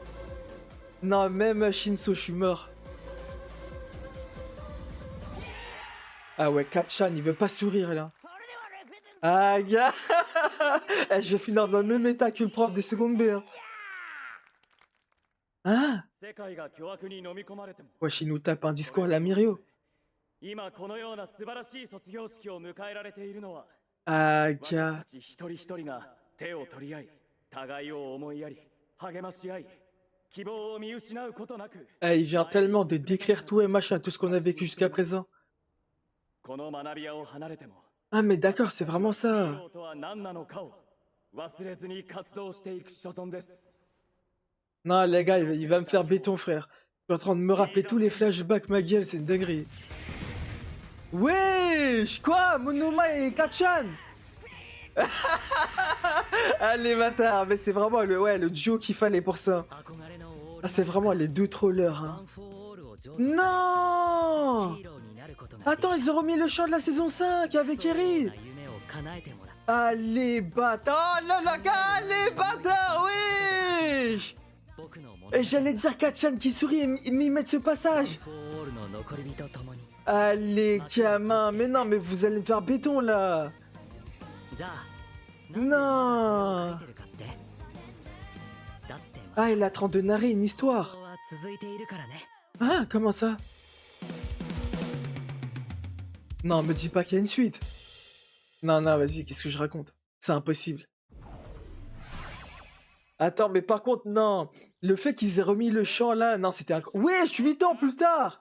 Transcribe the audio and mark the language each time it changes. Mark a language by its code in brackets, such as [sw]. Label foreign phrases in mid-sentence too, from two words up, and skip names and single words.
[fr] Non, même Shinso, je suis mort. Ah ouais, Kachan, il veut pas sourire, là. Ah, gars. Eh, je vais finir dans le même état que le prof des secondes B, hein. Hein? [ja] 世界が巨悪に飲み込まれても [fr] Wesh, il nous tape un discours à la Mirio. [ja] 今このような素晴らしい卒業式を迎えられているのは [fr] Ah, [ja] 私 [fr] gars. [ja] たち一人一人が手を取り合い互いを思いやり励まし合い希望を見失うことなく [fr] Eh, il vient tellement de décrire tout et machin, tout ce qu'on a vécu jusqu'à présent. [ja] この学び屋を離れても [fr] Ah, mais d'accord, c'est vraiment [ja] ヒー [fr] ça. [ja] ローとは何なのかを忘れずに活動していく所存です [fr] Non, les gars, il va me faire béton, frère. Je suis en train de me rappeler tous les flashbacks, ma gueule, c'est une dinguerie. Wesh, quoi? Monoma et Kachan? Allez, bâtard, mais c'est vraiment le duo qu'il fallait pour ça. [ja] 憧れのオール [fr] Ah, c'est vraiment les deux trollers, [ja] ワ [fr] hein. [ja] ン・フォー・オールを上手 [fr] Non! [ja] ヒーローになることが [fr] Attends, ils ont remis le chant de la saison 5 avec [ja] そう [fr] Eri. [ja] な夢を叶えてもらった [fr] Allez, bâtard! Oh là là, gars, allez, bâtard, wesh! [ja] 僕の物語 [fr] Et j'allais dire Kachan qui sourit et m'y mettre ce [ja] ワン [fr] passage. [ja] フォー・オールの残り人ともに [fr] Allez, gamin, mais non, mais vous allez me faire béton là. [ja] じゃあ [fr] Non. [ja] なんで書いてるかってだって [fr] Ah, il est en train de narrer une [ja] 魔 [fr] histoire. [ja] 法は続いているからね [fr] Ah, comment ça? Non, me dis pas qu'il y a une suite. Non, non, vas-y, qu'est-ce que je raconte? C'est impossible. Attends, mais par contre, non. Le fait qu'ils aient remis le chant là, non, c'était incroyable. Wesh, 8 ans plus tard!